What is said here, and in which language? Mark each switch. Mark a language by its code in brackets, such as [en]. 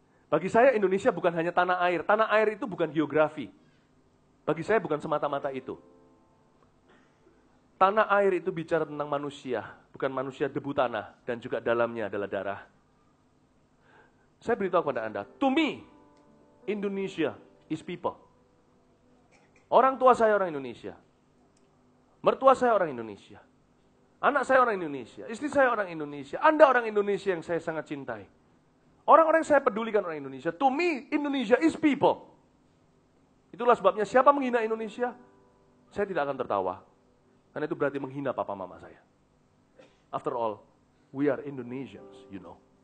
[id] Bagi saya Indonesia bukan hanya tanah air. Tanah air itu bukan geografi. Bagi saya bukan semata-mata itu. Tanah air itu bicara tentang manusia. Bukan manusia debu tanah. Dan juga dalamnya adalah darah. Saya beritahu kepada Anda. [en] To me, Indonesia is people. [id] Orang tua saya orang Indonesia. Mertua saya orang Indonesia. Anak saya orang Indonesia. Istri saya orang Indonesia. Anda orang Indonesia yang saya sangat cintai. Orang-orang yang saya pedulikan orang Indonesia. [en] To me, Indonesia is people. [id] Itulah sebabnya siapa menghina Indonesia, saya tidak akan tertawa. Karena itu berarti menghina papa mama saya. [en] After all, we are Indonesians, you know.